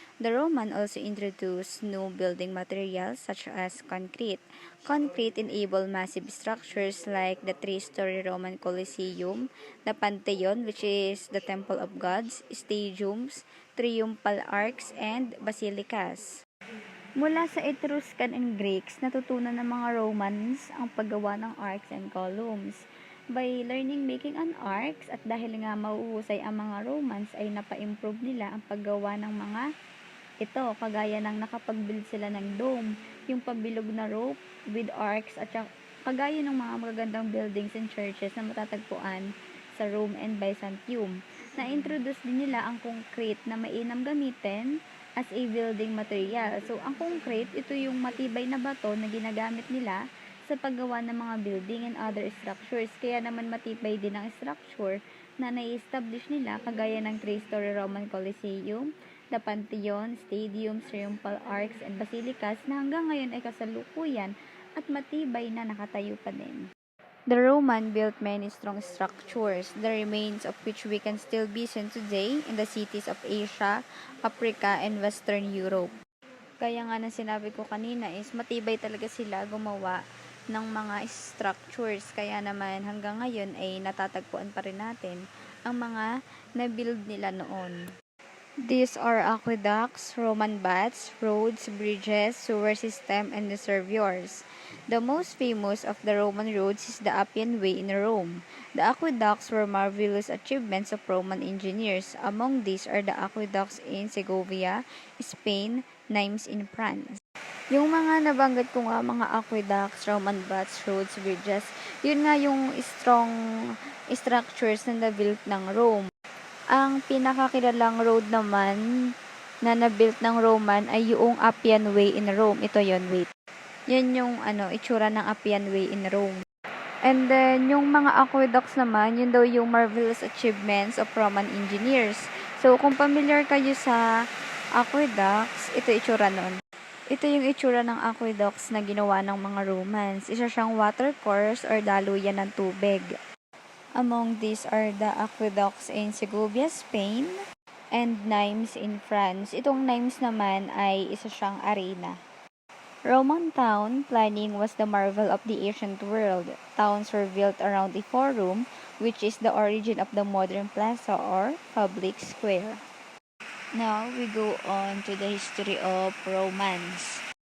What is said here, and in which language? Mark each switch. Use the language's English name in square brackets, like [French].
[English] The Roman also introduced new building materials such as concrete. Concrete enabled massive structures like the three-story Roman Colosseum, the Pantheon, which is the temple of gods, stadiums, triumphal arcs, and basilicas. [Filipino] Mula sa Etruscan and Greeks, natutunan ng mga Romans ang paggawa ng arcs and columns. [English] By learning making an arcs [Filipino] at dahil nga mauhusay ang mga Romans ay napa-improve nila ang paggawa ng mga ito, kagaya ng nakapag-build sila ng dome, yung pabilog na [English] rope with arcs [Filipino] at kagaya ng mga magagandang buildings and churches na matatagpuan sa Rome and Byzantium. Na-introduce din nila ang concrete na mainam gamitin [English] as a building material. [Filipino] So, ang concrete, ito yung matibay na bato na ginagamit nila sa paggawa ng mga [English] building and other structures. [Filipino] Kaya naman matibay din ang structure na nai-establish nila kagaya ng [English] three-story Roman Colosseum, the Pantheon, stadiums, triumphal arcs, and basilicas [Filipino] na hanggang ngayon ay kasalukuyan at matibay na nakatayo pa din. [English] The Roman built many strong structures, the remains of which we can still be seen today in the cities of Asia, Africa, and Western Europe. [Filipino] Kaya nga na sinabi ko kanina is matibay talaga sila gumawa ng mga structures. Kaya naman hanggang ngayon ay natatagpuan pa rin natin ang mga na-build nila noon. [English] These are aqueducts, Roman baths, roads, bridges, sewer system, and reservoirs. The most famous of the Roman roads is the Appian Way in Rome. The aqueducts were marvelous achievements of Roman engineers. Among these are the aqueducts in Segovia, Spain, Nimes in France. [Filipino] Yung mga nabanggit ko nga mga aqueducts, Roman baths, roads, bridges, yun nga yung strong structures na na-built ng Rome. Ang pinakakilalang road naman na na-built ng Roman ay yung Appian Way in Rome. Ito yon, wait. Yan yung itsura ng Appian Way in Rome. And then, yung mga aqueducts naman, yun daw yung [English] marvelous achievements of Roman engineers. [Filipino] So, kung familiar kayo sa aqueducts, ito itsura nun. Ito yung itsura ng aqueducts na ginawa ng mga Romans. Isa siyang watercourse or daluyan ng tubig. [English] Among these are the aqueducts in Segovia, Spain, and Nimes in France. [Filipino] Itong Nimes naman ay isa siyang arena. [English] Roman town planning was the marvel of the ancient world. Towns were built around a forum, which is the origin of the modern plaza or public square. Now we go on to the history of Romans.